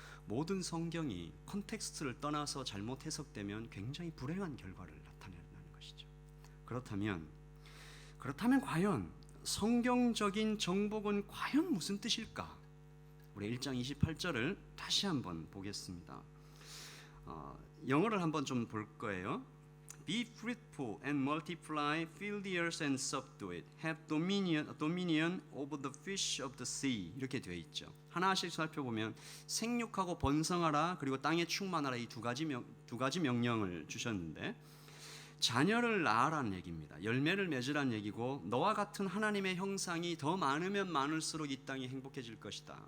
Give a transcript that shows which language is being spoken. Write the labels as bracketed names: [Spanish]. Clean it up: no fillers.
[Korean] 모든 성경이 컨텍스트를 떠나서 잘못 해석되면 굉장히 불행한 결과를 나타내는 것이죠. 그렇다면 과연 성경적인 정복은 과연 무슨 뜻일까? 우리 1장 28절을 다시 한번 보겠습니다. 영어를 한번 좀 볼 거예요. [English] Be fruitful and multiply, fill the earth and subdue it. Have dominion over the fish of the sea. [Korean] 이렇게 되어 있죠. 하나씩 살펴보면 생육하고 번성하라 그리고 땅에 충만하라 이 두 가지 명령을 주셨는데 자녀를 낳으라는 얘기입니다. 열매를 맺으라는 얘기고 너와 같은 하나님의 형상이 더 많으면 많을수록 이 땅이 행복해질 것이다.